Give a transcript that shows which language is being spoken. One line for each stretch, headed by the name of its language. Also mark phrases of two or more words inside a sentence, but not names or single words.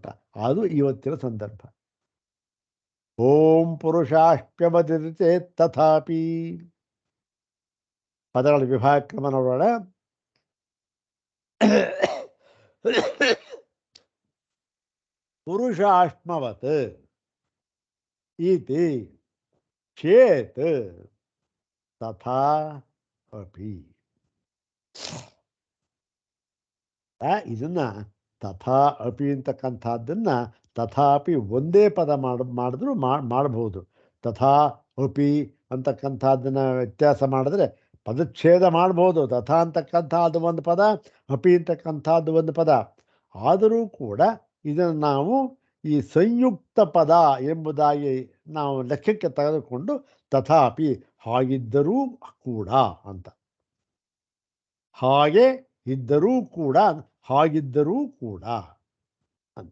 Kannada: ಅದು ಇವತ್ತಿನ ಸಂದರ್ಭ.
Sanskrit: ಓಂ ಪುರುಷಾಶ್ಪ್ಯವದಿತಿ ಚೇತ್ ತಥಾಪಿ.
Kannada: ಪದಗಳ ವಿಭಾಗ ಕ್ರಮ ನೋಡೋಣ.
Sanskrit: ಪುರುಷಾಶ್ಮವತ್ ಇತಿ ಚೇತ್ ತಥಾ ಅಪಿ.
Kannada: ಇದನ್ನ
Sanskrit: ತಥಾ ಅಪಿ
Kannada: ಅಂತಕ್ಕಂಥದ್ದನ್ನ ತಥಾಪಿ ಒಂದೇ ಪದ ಮಾಡಿದ್ರು ಮಾಡಬಹುದು.
Sanskrit: ತಥಾ ಅಪಿ
Kannada: ಅಂತಕ್ಕಂಥದ್ದನ್ನ ವ್ಯತ್ಯಾಸ ಮಾಡಿದ್ರೆ ಪದಚ್ಛೇದ ಮಾಡ್ಬೋದು. ತಥಾ ಅಂತಕ್ಕಂಥದ್ದು ಒಂದು ಪದ, ಅಪಿ ಅಂತಕ್ಕಂಥದ್ದು ಒಂದು ಪದ. ಆದರೂ ಕೂಡ ಇದನ್ನು ನಾವು ಈ ಸಂಯುಕ್ತ ಪದ ಎಂಬುದಾಗಿ ನಾವು ಲೆಕ್ಕಕ್ಕೆ ತೆಗೆದುಕೊಂಡು ತಥಾಪಿ ಹಾಗಿದ್ದರೂ ಕೂಡ ಅಂತ, ಹಾಗೆ ಇದ್ದರೂ ಕೂಡ, ಹಾಗಿದ್ದರೂ ಕೂಡ ಅಂತ.